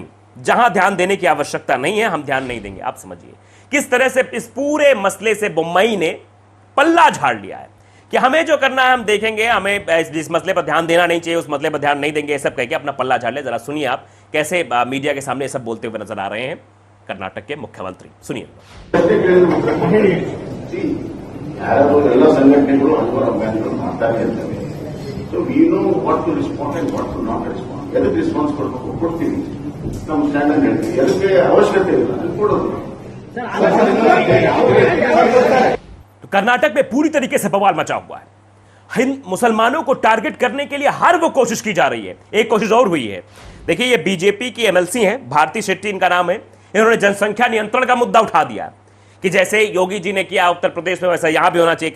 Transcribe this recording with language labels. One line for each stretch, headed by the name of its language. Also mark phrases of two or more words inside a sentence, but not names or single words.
Hindi: जहां ध्यान देने की आवश्यकता नहीं है हम ध्यान नहीं देंगे। आप समझिए किस तरह से इस पूरे मसले से मुंबई ने पल्ला झाड़ लिया है कि हमें जो करना है हम देखेंगे, हमें जिस मसले पर ध्यान देना नहीं चाहिए उस मसले पर ध्यान नहीं देंगे, ये सब कह के अपना पल्ला झाड़ लिया। जरा सुनिए आप कैसे मीडिया के सामने सब बोलते हुए नजर आ रहे हैं कर्नाटक के मुख्यमंत्री। सुनिए।
Kannada: ಯಾರಾದರೂ ಎಲ್ಲ ಸಂಘಟನೆಗಳು ಅನುಗುಣ ಬ್ಯಾಂಕ್ಗಳು ಮಾಡ್ತಾರೆ ಅಂತವೆ.
English: so we know what to respond and what to not respond.
Kannada: ಎದಕ್ಕೆ ರೆಸ್ಪಾನ್ಸ್ ಕೊಡಬೇಕು ಕೊಡ್ತೀವಿ, ನಮ್ಮ ಸ್ಟ್ಯಾಂಡ್ ಅನ್ನು ಹೇಳ್ತೀವಿ. ಎದಕ್ಕೆ ಅವಶ್ಯಕತೆ ಇಲ್ಲ ಅದು ಕೊಡೋದು.
Hindi: कर्नाटक में पूरी तरीके से बवाल मचा हुआ है। मुसलमानों को टारगेट करने के लिए हर वो कोशिश की जा रही है। एक कोशिश और हुई है, देखिए ये बीजेपी की एमएलसी हैं, भारती शेट्टी इनका नाम है। इन्होंने जनसंख्या नियंत्रण का मुद्दा उठा दिया कि जैसे योगी जी ने किया उत्तर प्रदेश में वैसा यहां भी होना चाहिए।